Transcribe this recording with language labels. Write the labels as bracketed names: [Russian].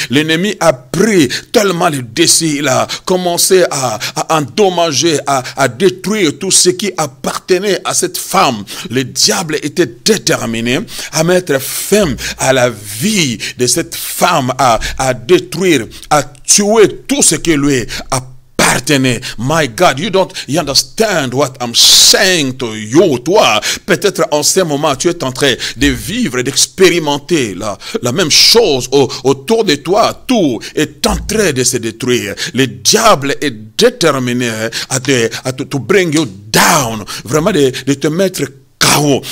[French] L'ennemi a pris tellement le dessus, il a commencé à endommager, à détruire tout ce qui appartenait à cette femme. Le diable était déterminé à mettre fin à la vie de cette femme, à détruire, à tuer tout ce qui lui appartenait. [English] My God, you understand what I'm saying to you. [French] Toi, peut-être en ce moment, tu es en train de vivre, d'expérimenter la même chose autour de toi. Tout est en train de se détruire. Le diable est déterminé à te [English] bring you down, [French] vraiment de te mettre KO.